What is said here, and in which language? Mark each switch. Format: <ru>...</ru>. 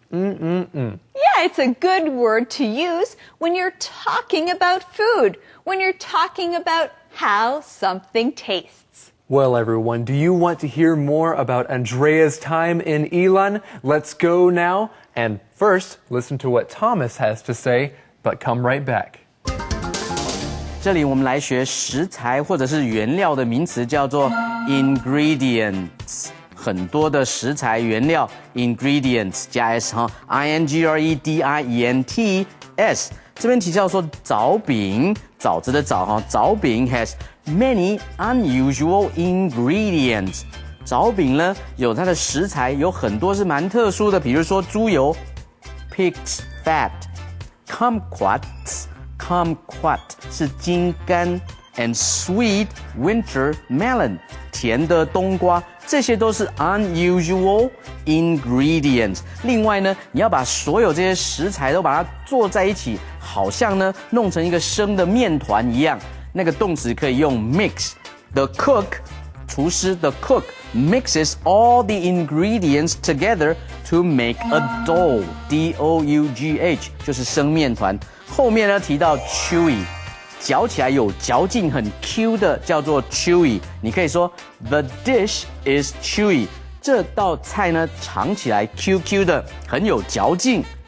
<en>Yeah, it's a good word to use when you're talking about food, when you're talking about how something tastes. Well, everyone, do you want to hear more about Andrea's time in Yilan? Let's go now. And first, listen to what Thomas has to say, but come right back.</en> <zh>这里我们来学食材或者是原料的名词，叫做 ingredients。很多的食材原料 ingredients 加 s 哈 ingredient。这边提到说枣饼，枣子的枣哈，枣饼</zh> <en>has many unusual ingredients。</en> <zh>枣饼呢有它的食材有很多是蛮特殊的，比如说猪油 pig's fat，kumquats kumquat 是金柑 ，</zh> <en>and sweet winter melon</en> <zh>甜的冬瓜，这些都是 unusual ingredients。另外呢，你要把所有这些食材都把它做在一起，好像呢弄成一个生的面团一样。那个动词可以用</zh> <en>mix。The cook 厨师 the cook mixes all the ingredients together to make a dough.</en> <zh>D-O-U-G-H 就是生面团。后面呢提到 chewy。嚼起来有嚼劲很 Q 的叫做 chewy， 你可以说</zh> <en>The dish is chewy，</en> <zh>这道菜呢尝起来 QQ 的，很有嚼劲。</zh>